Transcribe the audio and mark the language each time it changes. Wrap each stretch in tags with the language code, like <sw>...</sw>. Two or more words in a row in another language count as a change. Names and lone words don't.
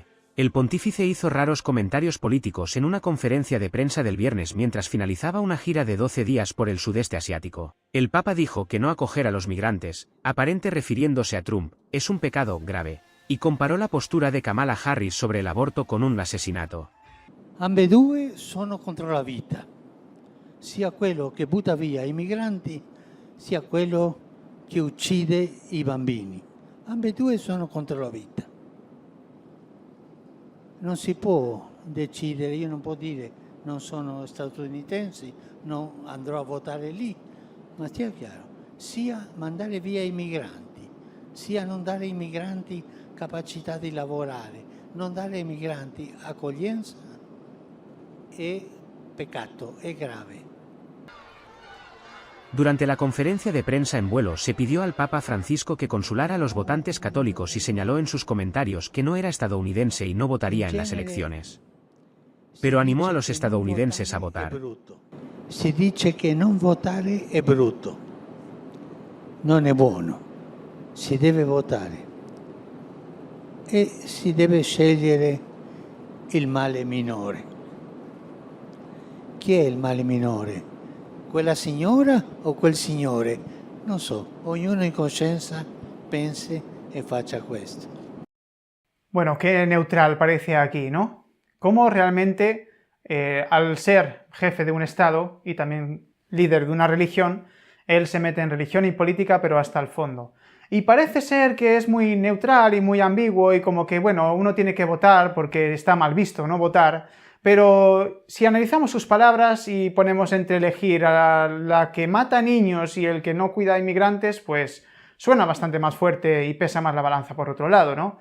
<es>El pontífice hizo raros comentarios políticos en una conferencia de prensa del viernes mientras finalizaba una gira de 12 días por el sudeste asiático. El Papa dijo que no acoger a los migrantes, aparente refiriéndose a Trump, es un pecado grave, y comparó la postura de Kamala Harris sobre el aborto con un asesinato.</es> <it>Ambedue sono contro la vita, sia quello che butta via i migranti, sia quello che uccide i bambini. Ambedue sono contro la vita. Non si può decidere, io non posso dire non sono statunitense, non andrò a votare lì, ma stia chiaro, sia mandare via i migranti, sia non dare ai migranti capacità di lavorare, non dare ai migranti accoglienza è peccato, è grave.</it> <es>Durante la conferencia de prensa en vuelo se pidió al Papa Francisco que consulara a los votantes católicos y señaló en sus comentarios que no era estadounidense y no votaría en las elecciones. Pero animó a los estadounidenses a votar.</es> <it>Si dice che non votare è brutto, non è buono, si deve votare e si deve scegliere il male minore. Chi è il male minore? Quella signora o quel signore? Non so, ognuno in coscienza pense e faccia questo.</it> <es>Bueno, qué neutral parece aquí, ¿no? Cómo realmente, al ser jefe de un Estado y también líder de una religión, él se mete en religión y política, pero hasta el fondo. Y parece ser que es muy neutral y muy ambiguo y como que, bueno, uno tiene que votar porque está mal visto no votar, pero si analizamos sus palabras y ponemos entre elegir a la que mata niños y el que no cuida a inmigrantes, pues suena bastante más fuerte y pesa más la balanza por otro lado, ¿no?</es>